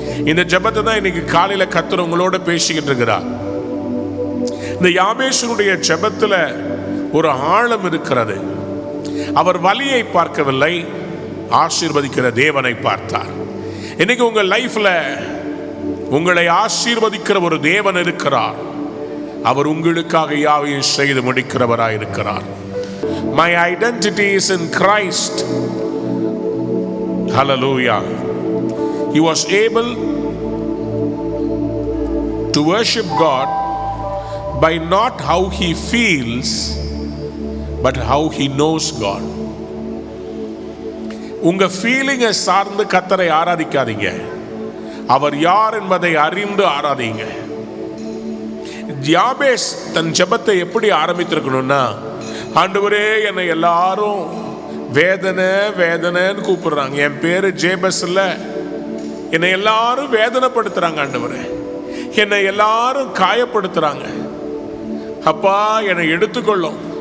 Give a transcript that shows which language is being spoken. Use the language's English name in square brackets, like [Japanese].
[Tamil] இந்த ஜெபத்தை தான் இன்னைக்கு காலையில கர்த்தர் உங்களோட பேசிக்கிட்டு இருக்கிறார். இந்த யாபேசினுடைய ஜெபத்துல ஒரு ஆழம் இருக்கிறது. அவர் வலியை பார்க்கவில்லை, ஆசீர்வதிக்கிற தேவனை பார்த்தார். இன்னைக்கு உங்க லைஃப்ல உங்களை ஆசீர்வதிக்கிற ஒரு தேவன் இருக்கிறார். அவர் உங்களுக்காக யாவையும் செய்து முடிக்கிறவராய் இருக்கிறார். [English] My identity is in Christ. Hallelujah. He was able to worship God by not how he feels, but how he knows God. [Tamil] உங்க ஃபீலிங்கை சார்ந்து கர்த்தரை ஆராதிக்காதீங்க, அவர் யார் என்பதை அறிந்து ஆராதிங்க. யாபேஸ் தன் ஜெபத்தை எப்படி ஆரம்பித்திருக்கணும்னா, ஆண்டவரே என்னை எல்லாரும் வேதனை வேதனைன்னு கூப்பிடுறாங்க, என் பேரு ஜேபஸ் இல்ல, என்னை எல்லாரும் வேதனைப்படுத்துறாங்க, ஆண்டவரே என்னை எல்லாரும் காயப்படுத்துறாங்க, அப்பா என்னை எடுத்துக்கொள்ளும்.